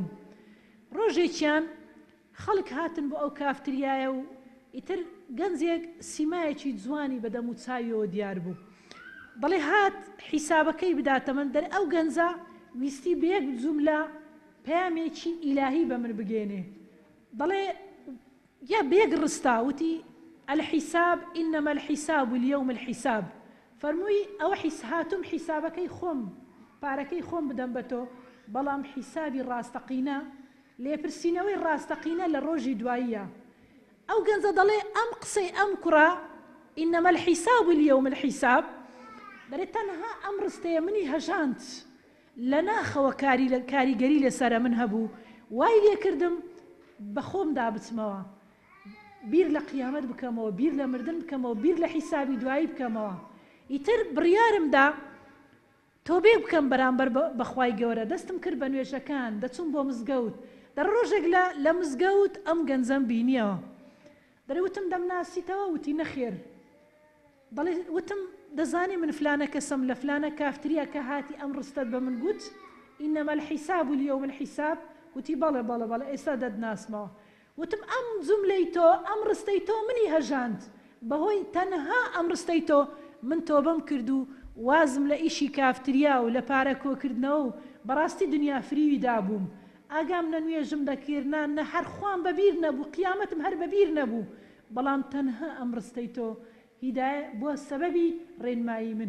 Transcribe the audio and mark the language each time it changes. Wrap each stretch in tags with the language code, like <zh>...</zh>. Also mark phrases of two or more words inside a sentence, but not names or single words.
<ckb>ڕۆژێکیان خەڵک هاتن بۆ ئەو کافتریایە و ئیتر گەنجێک سیمایەکی جوانی بەدەم و چاویەوە دیار بوو دەڵێ هات حیسابەکەی بداتە من دەر ئەو گەنجە ویستی بەیەک جوملە پەیامێکی ئیلاهی بە من بگێنێ دەڵێ یا بەیەک ڕستا وتی</ckb> <ar>الحساب إنما الحساب اليوم الحساب</ar> <ckb>فەرمووی ئەوە هاتووم حیسابەکەی خۆم پارەکەی خۆم بدەم بە تۆ بەڵام حیسابی ڕاستەقینە لێپرسینەوەی ڕاستەقینە لە ڕۆژی دواییە. ئەو گەنجە دەڵێ ئەم قسەی ئەم کوڕە</ckb> <ar>إنما الحساب اليوم الحساب</ar> <ckb>دەرێ تەنها ئەم ڕستەیە منی هەژاند لە ناخەوە کاریگەری لەسەرە من هەبوو وای لێ کردم بە خۆمدا بچمەوە بیر لە قیامەت بکەمەوە بیر لە مردن بکەمەوە بیر لە حیسابی دوایی بکەمەوە ئیتر بڕیارمدا تۆبێ بکەم بەرامبەر بەخوای گەورە دەستم کرد بە نوێژەکان دەچوم بۆ مزگەوت دەر ڕۆژێک لە مزگەوت ئەم گەنجەم بینیەوە دەرێ وتم دەمناسیتەوە وتی نەخێر دەڵێ وتم دەزانی من فلانە کەسم لە فلانە کافتریە کە هاتی ئەم ڕستت بە من گوت</ckb> <ar>إنما الحساب اليوم الحساب</ar> <ckb>وتی بەڵێ بەڵێ بەڵێ ئێستا دەدناسمەوە وتم ئەم جوملەی تۆ ئەم ڕستەی تۆ منی هەژاند بەهۆی تەنها ئەم ڕستەی تۆ من تۆبەم کرد و وازم لە ئیشی کافتریا و لە پارە کۆکردنەوە و بەڕاستی دنیا فریوی دابووم ئاگام نە نوێژم دەکردان نە هەر خوان بەبیر نەبوو قیامەتم هەر بەبیر نەبوو بەڵام تەنها ئەم ڕستەی تۆ هیدایە بۆ سەبەبی ڕێنمایی من.</ckb>